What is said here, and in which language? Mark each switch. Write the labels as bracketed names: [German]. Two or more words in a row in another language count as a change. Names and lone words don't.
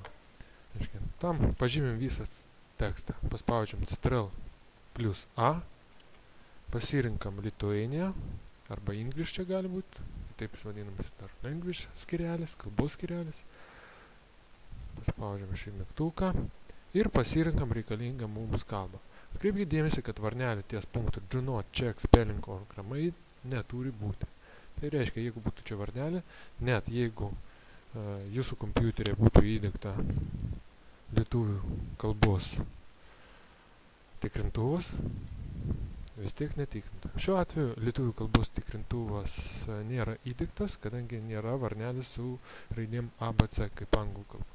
[Lithuanian] Tam pažymim visą tekstą, paspaudžiam Ctrl+A, pasirinkam Lithuania arba English čia gali būti, taip jis vadinamas dar English skirelis, kalbos skirelis. Paspaudžiam šį mygtuką ir pasirinkam reikalingą mums kalbą. Atkreipkite dėmesį, kad varnelė ties punktu [English] Do not check spelling or grammar [Lithuanian] neturi būti. Tai reiškia, jeigu būtų čia varnelė, net jeigu jūsų kompiuterė būtų įdiegta lietuvių kalbos tikrintuvas, vis tiek netikrinta. Šiuo atveju lietuvių kalbos tikrintuvas nėra įdiegtas, kadangi nėra varnelės su raidėm ABC kaip anglų kalba.